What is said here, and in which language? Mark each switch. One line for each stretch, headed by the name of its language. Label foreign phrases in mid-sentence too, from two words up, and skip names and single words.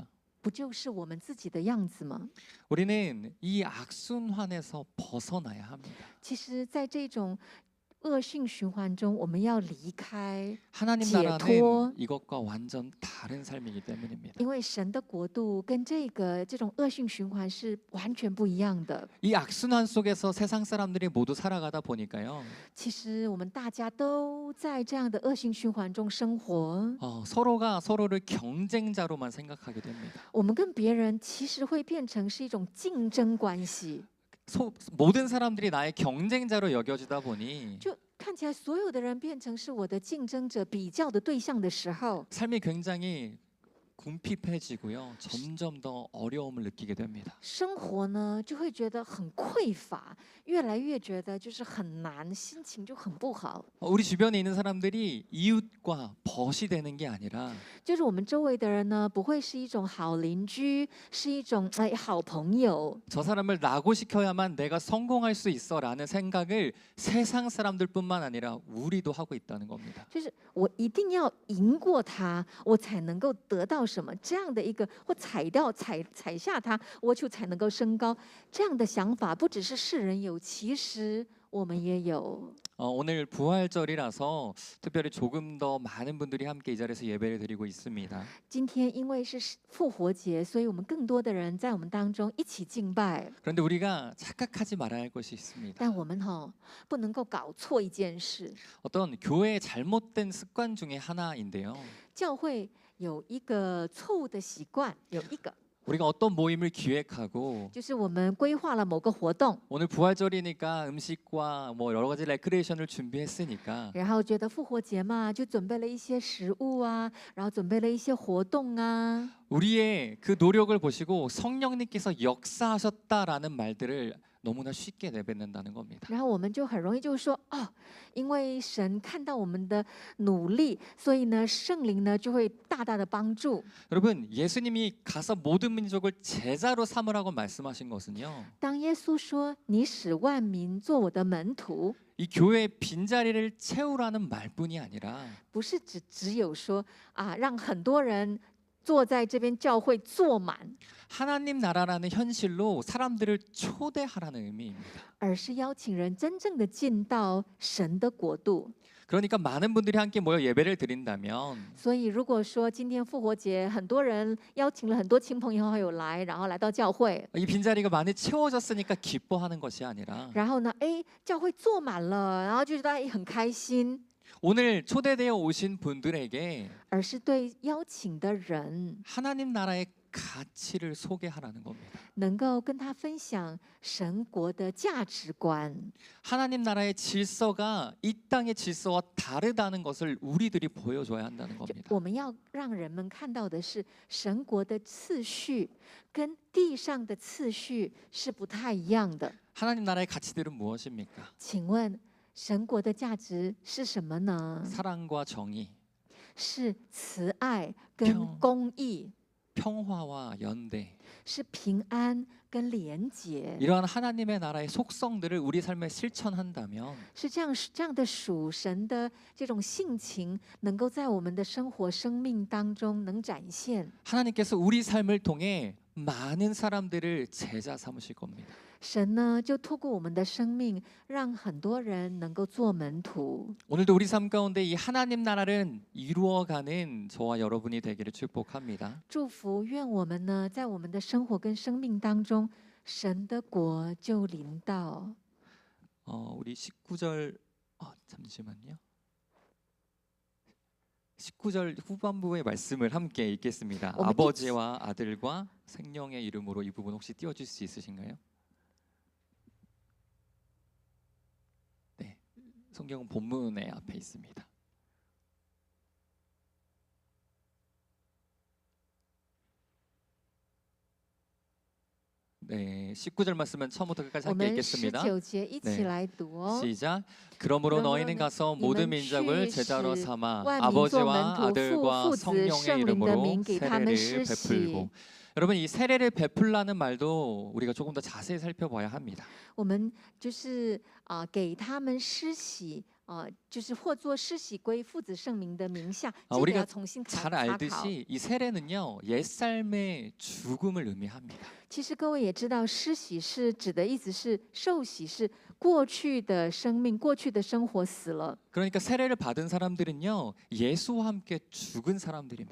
Chinese: 不就是我们自己的样子吗？
Korean: 우리는 이 악순환에서 벗어나야 합니다.
Chinese: 其实，在这种恶性循环中，我们要离开，
Korean: 하나님
Chinese: 解
Korean: 나라는
Chinese: 脱。
Korean: 이것과 완전 다른 삶이기 때문입니다.
Chinese: 因为神的国度跟这种恶性循环是完全不一样的。
Korean: 이 악순환 속에서 세상 사람들이 모두 살아가다 보니까요.
Chinese: 其实我们大家都在这样的恶性循环中生活，
Korean: 서로가 서로를 경쟁자로만 생각하게 됩니다.
Chinese: 我们跟别人其实会变成是一种竞争关系，
Korean: 모든 사람들이 나의 경쟁자로 여겨지다 보니
Chinese: 就看起来所有的人变成是我的竞争者、比较的对象的时候，
Korean: 삶이 굉장히 궁핍해지고요. 점점 더 어려움을 느끼게 됩니다.
Chinese: 生活呢就会觉得很匮乏，越来越觉得就是很难，心情就很不好。
Korean: 우리 주변에 있는 사람들이 이웃과 벗이 되는 게 아니라
Chinese: 就是我们周围的人呢，不会是一种好邻居，是一种好朋友。
Korean: 저 사람을 낙오시켜야만 내가 성공할 수 있어라는 생각을 세상 사람들뿐만 아니라 우리도 하고 있다는 겁니다.
Chinese: 就是我一定要赢过他，我才能够得到什么这样的一个，或踩下他，我就才能够升高。这样的想法不只是世人有，其实我们也有。
Korean: 오늘 부활절이라서 특별히 조금 더 많은 분들이 함께 이 자리에서 예배를 드리고 있습니다.
Chinese: 今天因为是复活节，所以我们更多的人在我们当中一起敬拜。
Korean: 그런데 우리가 착각하지 말아야 할 것이 있습니다.
Chinese: 但我们不能够搞错一件事，
Korean: 어떤 교회의 잘못된 습관 중에 하나인데요.
Chinese: 教会有一个错误的习惯，有一个
Korean: 우리가 어떤 모임을 기획하고
Chinese: 就是我们规划了某个活动，
Korean: 오늘 부활절이니까 음식과 뭐 여러 가지 레크레이션을 준비했으니까
Chinese: 然后觉得复活节嘛，就准备了一些食物啊，然后准备了一些活动啊。
Korean: 우리의 그 노력을 보시고 성령님께서 역사하셨다라는 말들을 너무나 쉽게 내뱉는다는 겁니다.
Chinese: 然后我们就很容易就说哦，因为神看到我们的努力，所以呢，圣灵呢就会大大的帮助。
Korean: 여러분, 예수님이 가서 모든 민족을 제자로 삼으라고 말씀하신 것은요.
Chinese: 当耶稣说你使万民做我的门徒，
Korean: 이 교회의 빈자리를 채우라는 말뿐이 아니라
Chinese: 不是只有说啊，让很多人坐在这边教会坐满，
Korean: 하나님 나라라는 현실로 사람들을 초대하라는 의미입니다.
Chinese: 而是邀请人真正的进到神的国度。
Korean: 그러니까 많은 분들이 함께 모여 예배를 드린다면
Chinese: 所以，如果说今天复活节，很多人邀请了很多亲朋好友来，然后来到教会，
Korean: 이 빈자리가 많이 채워졌으니까 기뻐하는 것이 아니라
Chinese: 然后呢，教会坐满了，然后就大家很开心，
Korean: 오늘 초대되어 오신 분들에게
Chinese: 而是对邀请的人
Korean: 하나님 나라의 가치를 소개하라는 겁니다.
Chinese: 能够跟他分享神国的价值观。
Korean: 하나님 나라의 질서가 이 땅의 질서와 다르다는 것을 우리들이 보여줘야 한다는
Chinese: 就
Korean: 겁니다.
Chinese: 我们要让人们看到的是，神国的次序跟地上的次序是不太一样的。
Korean: 하나님 나라의 가치들은 무엇입니까?
Chinese: 请问，神国的价值是什么呢？
Korean: 사랑과 정의,
Chinese: 是慈爱跟公义，
Korean: 평화와 연대.
Chinese: 是平安跟廉洁，
Korean: 이러한 하나님의 나라의 속성들을 우리 삶에 실천한다면
Chinese: 是这样的属神的这种性情，能够在我们的生活生命当中能展现。
Korean: 하나님께서 우리 삶을 통해 많은 사람들을 제자 삼으실 겁니다.
Chinese: 神呢，就透过我们的生命，让很多人能够做门徒。
Korean: 오늘도 우리 삶 가운데 이 하나님 나라를 이루어가는 저와 여러분이 되기를 축복합니다.
Chinese: 祝福，愿我们呢，在我们的生活跟生命当中，神的国就临到。
Korean: 우리 19절 잠시만요. 19절 후반부의 말씀을 함께 읽겠습니다. 어머니. 아버지와 아들과 생명의 이름으로 이 부분 혹시 띄워줄 수 있으신가요? 네, 성경은 본문의 앞에 있습니다. 네, 19절 말씀은 처음부터 끝까지
Chinese: 我
Korean: 함께
Chinese: 们
Korean: 읽겠습니다.
Chinese: 19节一起
Korean: 네
Chinese: 来读哦。
Korean: 시작. 그러므로 너희는 가서 모든 민족을 제자로 삼아 아버지와 아들과 성령의 이름으로 세례를 베풀고. 여러분, 이 세례를 베풀라는 말도 우리가 조금 더 자세히 살펴봐야 합니다.
Chinese: 我们就是给他们施洗就是或作施洗归父子圣名的名下，这个
Korean: 우리가
Chinese: 要重新
Korean: 잘
Chinese: 查考。
Korean: 알듯이 이 세례는요 옛삶의 죽음을 의미합니다.
Chinese: 其实各位也知道，施洗是指的意思是受洗是过去的生命、过去的生活死了，
Korean: 그러니까 세례를 받은 사람들은요 예수와 함께 죽은 사람들입니다.